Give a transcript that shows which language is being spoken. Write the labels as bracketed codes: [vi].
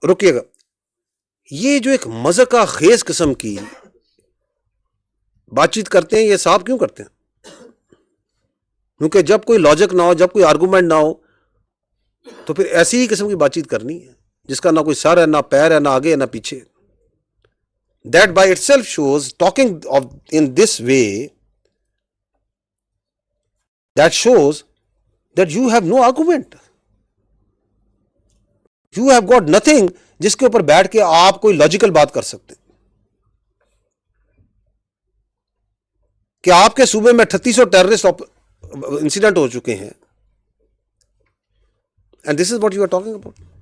[ur] رکیے گا, یہ جو ایک مذہقہ خیز قسم کی بات چیت کرتے ہیں, یہ صاحب کیوں کرتے ہیں؟ کیونکہ جب کوئی لاجک نہ ہو, جب کوئی آرگومنٹ نہ ہو, تو پھر ایسی ہی قسم کی بات چیت کرنی ہے جس کا نہ کوئی سر ہے, نہ پیر ہے, نہ آگے نہ پیچھے. [en] That by itself shows, talking in this way, that shows that you have no argument. You have got nothing [ur] جس کے اوپر بیٹھ کے آپ کوئی لاجیکل بات کر سکتے ہیں. کہ آپ کے صوبے میں 3800 ٹیررسٹ انسیڈنٹ ہو چکے ہیں, [en] and this is what you are talking about.